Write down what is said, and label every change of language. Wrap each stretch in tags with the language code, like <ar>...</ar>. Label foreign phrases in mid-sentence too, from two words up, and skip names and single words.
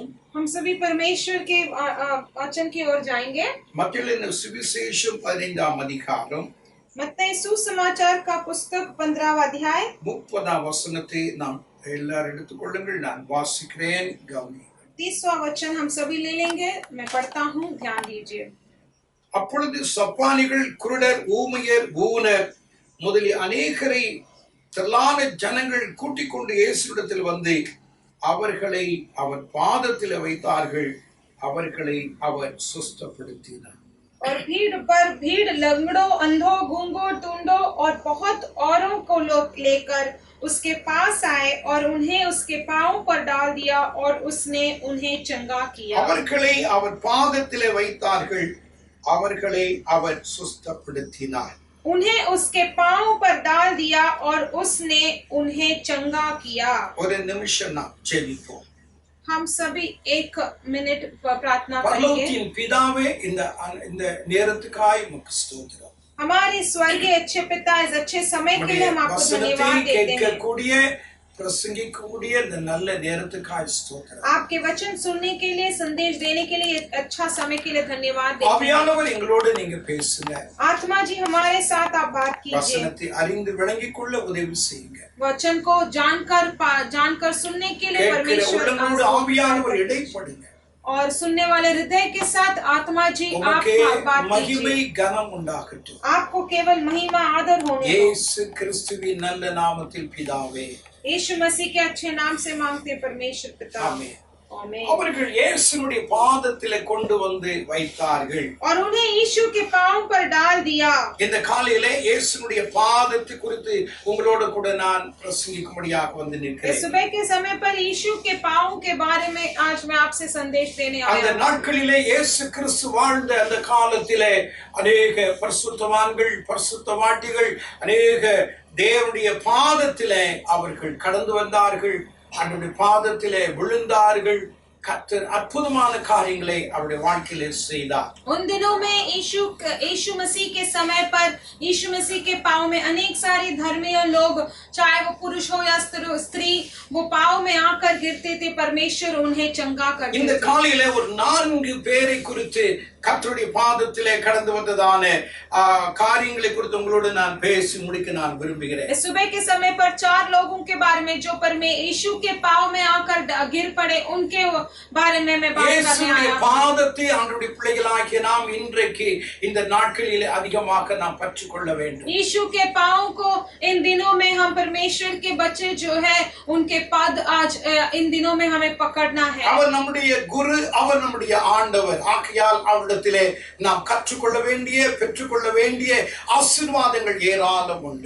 <hi>हम सभी परमेश्वर के वचन की ओर जाएंगे।</hi> <ta>மத்தேயு சுவிசேஷம் 15ஆம் அதிகாரம்</ta> <hi>मत्ती सुसमाचार का पुस्तक 15वां अध्याय</hi> <ta>30ஆம் வசனத்தை நாம் எல்லாரும் எடுத்துக்கொள்ளுங்கள். நான் வாசிக்கிறேன், கவனியுங்கள்.</ta> <hi>30वां वचन हम सभी ले लेंगे। मैं पढ़ता हूँ, ध्यान दीजिए।</hi> <ta>அப்பொழுது சப்பானிகள், குருடர், ஊமையர், ஊனர் முதலிய அநேகரை திரளான ஜனங்கள் கூட்டிக் கொண்டு இயேசுவிடத்தில் வந்து அவர்களை அவர் பாதத்தில் வைத்தார்கள். அவர்களை அவர் சுஸ்தப்படுத்தினார்.</ta> <hi>और भीड़ पर भीड़, लंगड़ों, अंधों, गूंगों, टूंडों और बहुत औरों को लोग लेकर उसके पास आए और उन्हें उसके पांव पर डाल दिया और उसने उन्हें चंगा किया।</hi> <ta>அவர்களை அவர் பாதத்தில் வைத்தார்கள். அவர்களை அவர் சுஸ்தப்படுத்தினார்.</ta> <hi>उन्हें उसके पांव पर डाल दिया और उसने उन्हें चंगा किया।</hi> <ta>ஒரு நிமிஷம் நாம் ஜெபிப்போம்.</ta> <hi>हम सभी 1 मिनट प्रार्थना करेंगे।</hi> <ta>பரலோகத்தின் பிதாவே, இந்த நேரத்துக்காய் உமக்கு ஸ்தோத்திரம்.</ta> <hi>हमारे स्वर्गीय अच्छे पिता, इस अच्छे समय के लिए हम आपको धन्यवाद देते हैं।</hi> <ta>கேட்கக்கூடிய பிரசங்கிக்கக்கூடிய இந்த நல்ல நேரத்துக்காய் ஸ்தோத்திரம்.</ta> <hi>आपके वचन सुनने के लिए, संदेश देने के लिए, अच्छा समय के लिए धन्यवाद देते हैं।</hi> <ta>ஆவியானவர் எங்களோடு நீங்க பேசுங்க.</ta> <hi>आत्मा जी हमारे साथ आप बात कीजिए।</hi> <ta>வசனத்தை அறிந்து விளங்கிக் கொள்ள உதவி செய்யுங்க.</ta> <hi>वचन को जानकर सुनने के लिए परमेश्वर</hi> <ta>உள்ளங்களோடு ஆவியானவர் இடைப்படுங்க.</ta> <hi>और सुनने वाले हृदय के साथ आत्मा जी आप बात</hi> <ta>மகிமை</ta> <hi>कीजिए।</hi> <ta>கனம் உண்டாகட்டும்.</ta> <hi>आपको केवल महिमा आदर होने दो।</hi> <ta>இயேசு கிறிஸ்துவின் நல்ல நாமத்தில் பிதாவே,</ta> <hi>यीशु मसीह के अच्छे नाम से मांगते हैं परमेश्वर पिता,</hi> <ta>ஆமென்.</ta> <hi>आमीन।</hi> <ta>அவர்கள் இயேசுவினுடைய பாதத்திலே கொண்டு வந்து வைத்தார்கள்.</ta> <hi>और उन्हें यीशु के पांव पर डाल दिया।</hi> <ta>இந்த காலையிலே இயேசுவினுடைய பாதத்தை குறித்து உங்களோடு கூட நான் பிரசங்கிக்கும்படியாக வந்து</ta> <hi>इस</hi> <ta>நிற்கிறேன்.</ta> <hi>सुबह के समय पर यीशु के पांव के बारे में आज मैं आपसे संदेश देने आया</hi> <ta>அந்த</ta> <hi>हूं।</hi> <ta>நாட்களிலே இயேசு கிறிஸ்து வாழ்ந்த அந்த காலத்திலே அநேக பரிசுத்தவான்கள், பரிசுத்தவாட்டிகள், அநேக தேவனுடைய பாதத்திலே அவர்கள் கடந்து வந்தார்கள். அவருடைய பாதத்திலே விழுந்தார்கள். கர்த்தர் அற்புதமான காரியங்களை அவருடைய வாழ்க்கையிலே செய்தார்.</ta> <hi>उन दिनों में यीशु मसीह के समय पर यीशु मसीह के पांव में अनेक सारे धर्मी लोग, चाहे वो पुरुष हो या स्त्री, वो पांव में आकर गिरते थे। परमेश्वर उन्हें चंगा करते</hi> <ta>இந்த</ta> <hi>थे।</hi> <ta>காலையிலே ஒரு 4 பேரை குறித்து கர்த்தருடைய பாதத்திலே கடந்து வந்ததான காரியங்களை குறித்து உங்களோடு நான் பேசி முடிக்க நான் விரும்புகிறேன்.</ta> <hi>इस सुबह के समय पर 4 लोगों के बारे में जो यीशु के पांव में आकर गिर पड़े, उनके बारे में मैं बात करने</hi> <ta>இயேசுவின்</ta> <hi>आया हूं।</hi> <ta>பாதத்தை ஆண்டவருடைய பிள்ளைகளாகிய நாம் இன்றைக்கு இந்த நாட்களிலே அதிகமாக நாம் பற்றிக்கொள்ள வேண்டும்.</ta> <hi>यीशु के पांव को इन दिनों में हम परमेश्वर के बच्चे जो है उनके पद आज इन दिनों में हमें पकड़ना है।</hi> <ta>அவர் நம்முடைய குரு, அவர் நம்முடைய ஆண்டவர். ஆகையால் அவரிடத்திலே நாம் கற்றுக்கொள்ள வேண்டிய, பெற்றுக்கொள்ள வேண்டிய ஆசீர்வாதங்கள் ஏராளம் உண்டு.</ta>